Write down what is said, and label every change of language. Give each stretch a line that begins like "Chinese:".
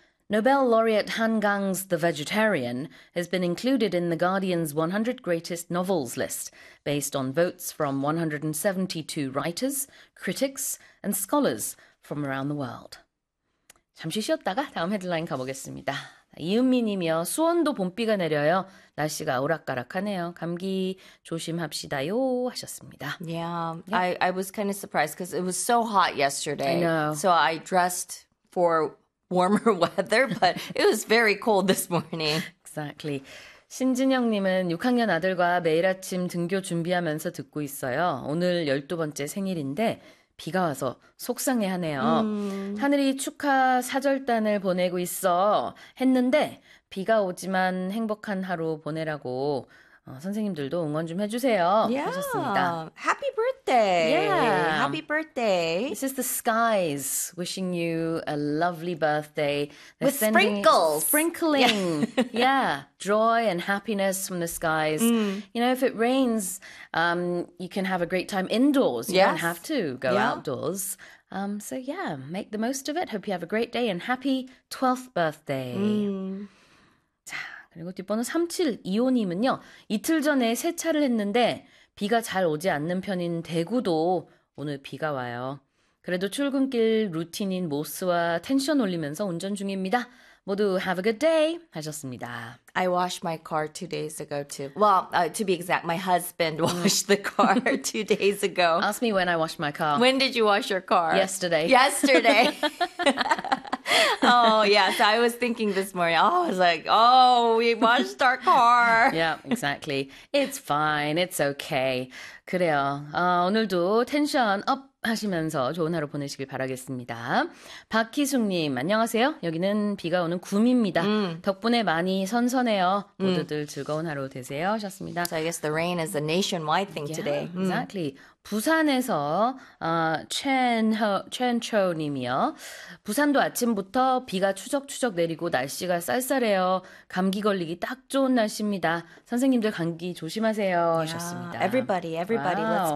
English: Nobel laureate Han Gang's The Vegetarian has been included in The Guardian's 100 Greatest Novels list based on votes from 172 writers, critics, and scholars from around the world.
Korean: 잠시 쉬었다가 다음 헤드라인 가보겠습니다. 이은미님이요. 수원도 봄비가 내려요. 날씨가 오락가락하네요. 감기 조심합시다요. 하셨습니다.
English: I was kind of surprised because it was so hot I yesterday. know. So I dressed for warmer weather, but it was very cold this morning. Exactly.
Korean: 신진영님은 6학년 아들과 매일 아침 등교 준비하면서 듣고 있어요. 오늘 12번째 생일인데 비가 와서 속상해하네요. 하늘이 축하 사절단을 보내고 있어 했는데 비가 오지만 행복한 하루 보내라고 선생님들도 응원 좀 해주세요 하셨습니다.
English: Happy birthday. Yeah. Happy birthday. This is the skies wishing you a lovely birthday. They're With sending sprinkles. sprinkling, joy and happiness from the skies. You know, if it rains, you can have a great time indoors. You don't have to go outdoors. So yeah, make the most of it. Hope you have a great day and happy 12th birthday.
Korean: 자, 그리고 뒷번호 3725님은요, 이틀 전에 세차를 했는데 비가 잘 오지 않는 편인 대구도 오늘 비가 와요. 그래도 출근길 루틴인 모스와 텐션 올리면서 운전 중입니다. 모두
English: have a good day
Korean: 하셨습니다.
English: I washed my car 2 days ago too. Well, to be exact, my husband washed the car 2 days ago. Ask me when I washed my car. When did you wash your car? Yesterday. Yesterday. Oh, yeah. So I was thinking this morning. Oh, I was like, oh, we washed our car. Yeah, exactly. It's fine. It's okay.
Korean: 그래요. 오늘도 텐션 업 하시면서 좋은 하루 보내시길 바라겠습니다. 박희숙님, 안녕하세요. 여기는 비가 오는 구미입니다. 덕분에 많이 선선해요. 모두들 즐거운 하루 되세요. 하셨습니다.
English: So I guess the rain is a nationwide thing today. Yeah, exactly.
Korean: 부산에서 최은초님이요. 부산도 아침부터 비가 추적추적 내리고 날씨가 쌀쌀해요. 감기 걸리기 딱 좋은 날씨입니다. 선생님들 감기 조심하세요.
English: Yeah,
Korean: 하셨습니다.
English: everybody, let's Wow.